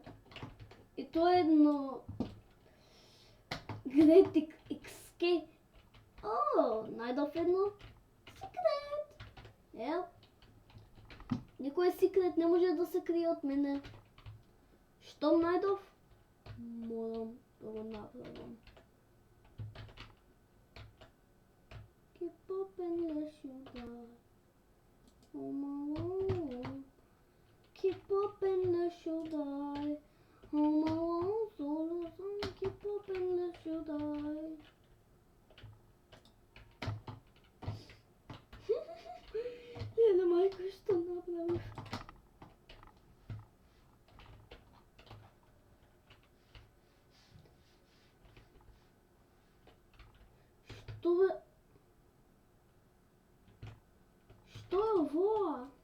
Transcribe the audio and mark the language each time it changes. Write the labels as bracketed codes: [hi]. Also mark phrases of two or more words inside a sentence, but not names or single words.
[mk] И тоа е едно Great Escape. Најдов едно секрет. Никој секрет не може да се крие од мене. Штом најдов, морам да го направам. [en] Keep up unless you die. Home alone. Keep up unless you die. Home alone, solo song. Keep up unless you die. [mk] Леле, мајка, што направив? Што е ово?